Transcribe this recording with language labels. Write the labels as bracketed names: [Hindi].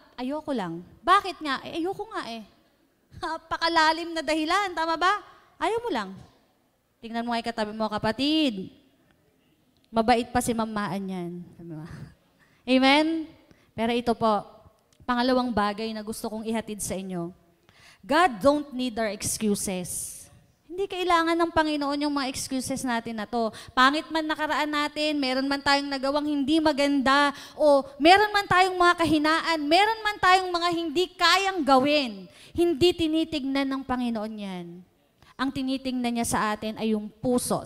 [Filipino] Ayoko lang. Bakit nga? Ayoko nga eh. Napakalalim na dahilan. Tama ba? Ayaw mo lang. Tingnan mo nga katabi mo, kapatid. Mabait pa si mamaan yan. Amen? Pero ito po, pangalawang bagay na gusto kong ihatid sa inyo. [English] God don't need our excuses. [Filipino] Hindi kailangan ng Panginoon yung mga excuses natin na to. Pangit man nakaraan natin, meron man tayong nagawang hindi maganda, o meron man tayong mga kahinaan, meron man tayong mga hindi kayang gawin. Hindi tinitignan ng Panginoon yan. Ang tinitingnan niya sa atin ay yung puso.